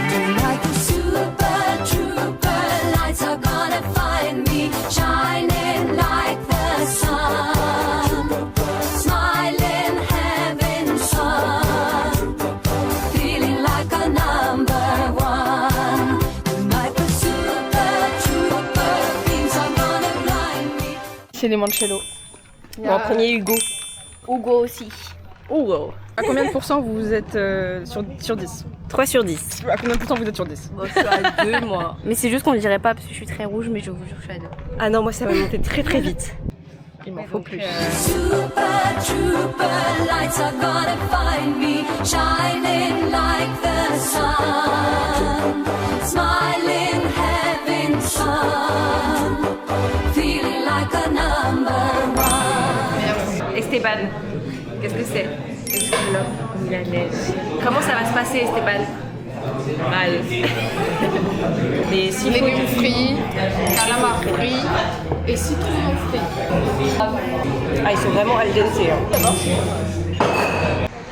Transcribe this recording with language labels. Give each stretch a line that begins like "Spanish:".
English: Tonight the super trooper lights are gonna find me shining like the sun, smiling, having fun, feeling like a number one. Tonight the super trooper things are gonna blind me.
French: C'est les Mancello. Bon, prenez Hugo. Hugo aussi. Hugo. À combien de pourcents vous êtes sur 10? 3 sur 10. À combien de pourcents vous êtes sur 10? Bon, je suis à 2 moi. Mais c'est juste qu'on le dirait pas parce que je suis très rouge, mais je vous jure que je suis à 2. Ah non, moi ça va monter très très vite. Il m'en faut plus.
English: Super trooper lights are gonna find me shining like the sun, smiling, having fun, feeling like a number one.
French: Esteban, qu'est-ce que c'est? La neige. Comment ça va se passer, Esteban? Mal. Les Légumes frits, calamars frits et citron frit. Ah, ils sont vraiment al dente. Hein.